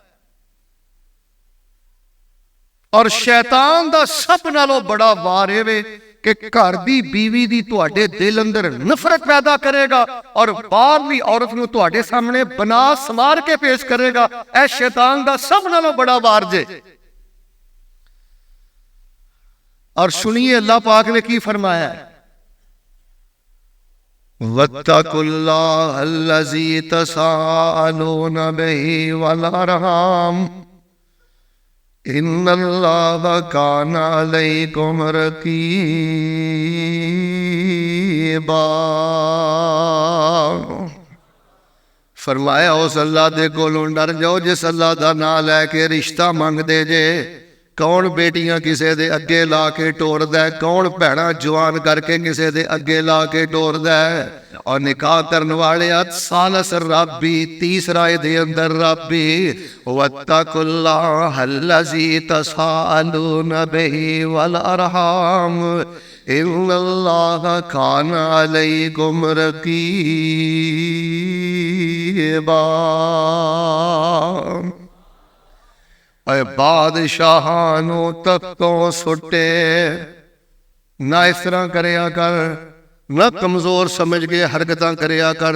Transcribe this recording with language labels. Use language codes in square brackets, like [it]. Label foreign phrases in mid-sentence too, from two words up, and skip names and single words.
[pa] اور شیطان دا سب نالوں بڑا وار وے کہ گھر دی بیوی دی تہاڈے دل اندر نفرت پیدا کرے گا اور باہرلی عورت نوں تہاڈے سامنے بنا سمار کے پیش کرے گا. اے شیطان دا سب نالوں بڑا وار جے. اور سنیے اللہ پاک نے کی فرمایا, [ar] واتقوا الله الذي تساءلون به والأرحام إن الله كان عليكم رقيبا. [pa] فرمایا اس اللہ دے کولوں ڈر جاؤ جس اللہ دا نام لے کے رشتہ منگدے جے. کون بیٹیاں کسے دے اگے لا کے ٹوردا ہے، کون بھیناں جوان کر کے کسے دے اگے لا کے ٹوردا ہے. اور نکاح کرنے والے ثالث ربی، تیسرا دے اندر ربی, [ar] واتقوا الله الذي تساءلون به والأرحام إن الله كان عليكم رقيبا. [pa] بادشاہاں نوں تختوں سٹے نہ، اس طرح کریا کر، نہ کمزور سمجھ کے حرکت کریا کر.